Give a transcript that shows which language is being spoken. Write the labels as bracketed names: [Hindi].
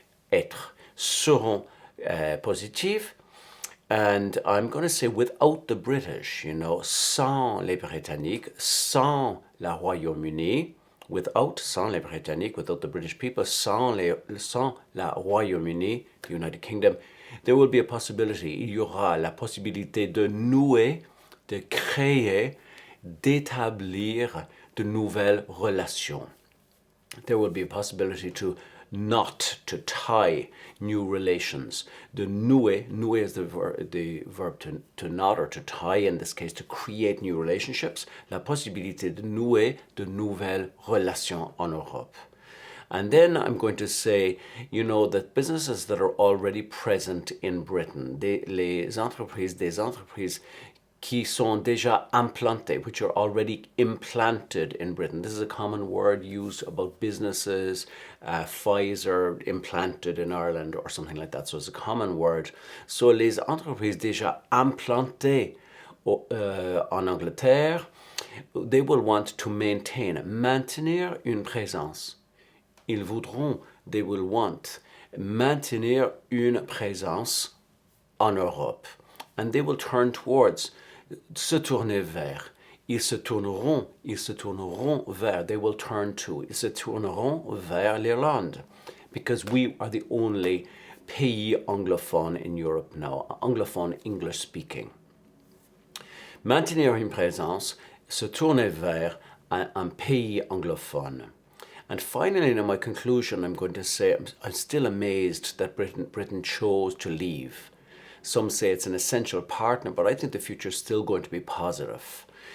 [French] Être. Seront positives. [English] And I'm going to say without the British, [French] sans les Britanniques, sans la Royaume-Uni, sans les Britanniques, [English] without the British people, [French] sans la Royaume-Uni, [English] the United Kingdom, there will be a possibility, [French] il y aura la possibilité de nouer, de créer, d'établir de nouvelles relations. [English] There will be a possibility to knot, to tie new relations. [French] De nouer [English] is the verb to knot or to tie, in this case to create new relationships. [French] La possibilité de nouer de nouvelles relations en Europe. [English] And then I'm going to say, that businesses that are already present in Britain, [French] des entreprises qui sont déjà implantées, [English] which are already implanted in Britain. This is a common word used about businesses, Pfizer implanted in Ireland or something like that. So it's a common word. So [French] les entreprises déjà implantées en Angleterre, [English] they will want to [French] maintenir une présence. [English] They will want [French] maintenir une présence en Europe. [English] And they will turn towards, [French] se tourner vers. Ils se tourneront vers. [English] They will turn to. [French] Ils se tourneront vers l'Irlande. [English] Because we are the only pays anglophone in Europe now. Anglophone, English speaking. [French] Maintenir une présence, se tourner vers un pays anglophone. [English] And finally, in my conclusion, I'm going to say I'm still amazed that Britain chose to leave. Some say it's an essential partner, but I think the future is still going to be positive.